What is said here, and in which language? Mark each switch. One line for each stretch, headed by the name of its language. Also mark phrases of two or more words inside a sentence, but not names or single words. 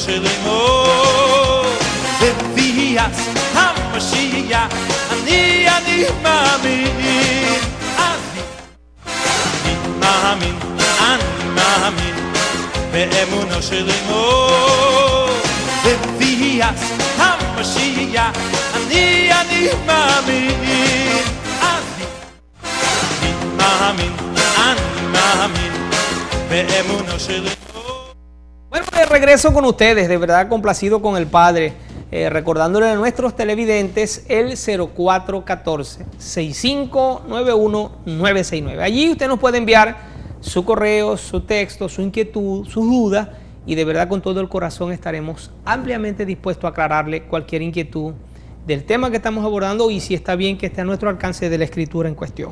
Hebrew: שלמו בביאת המשיח אני מאמין אני מאמין באמונו שלמו בביאת המשיח אני מאמין אני מאמין באמונו שלמו.
Spanish: Bueno, de regreso con ustedes, de verdad complacido con el Padre, recordándole a nuestros televidentes el 0414-6591-969. Allí usted nos puede enviar su correo, su texto, su inquietud, sus dudas, y de verdad con todo el corazón estaremos ampliamente dispuestos a aclararle cualquier inquietud del tema que estamos abordando y si está bien que esté a nuestro alcance de la escritura en cuestión.